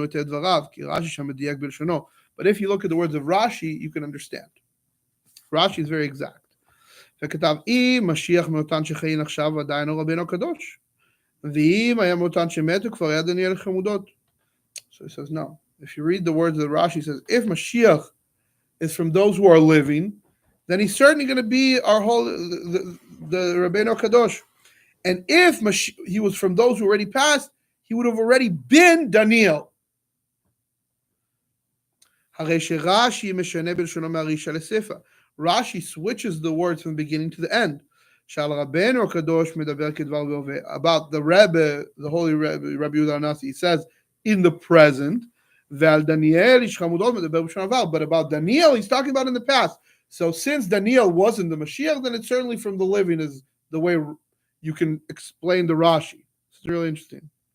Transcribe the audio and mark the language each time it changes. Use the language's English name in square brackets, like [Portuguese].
[English] But if you look at the words of Rashi, you can understand. Rashi is very exact. [Hebrew] וכתב, אם משיח מאותן שחיים עכשיו עדיין הוא רבנו הקדוש. ואם היה מאותן שמתו כבר היה דניאל חמודות. [English] So he says, no. If you read the words of the Rashi, he says, if Mashiach is from those who are living, then he's certainly going to be our whole, the Rabbeinu Kadosh. And if he was from those who already passed, he would have already been Daniel. [Hebrew] הרי שרש"י משנה בלשונו מהרישא לסיפא. [English] Rashi switches the words from the beginning to the end. About the Rebbe, the holy Rebbe, Rabbi Yehuda Nasi, he says in the present. But about Daniel, he's talking about in the past. So since Daniel wasn't the Mashiach, then it's certainly from the living is the way you can explain the Rashi. It's really interesting.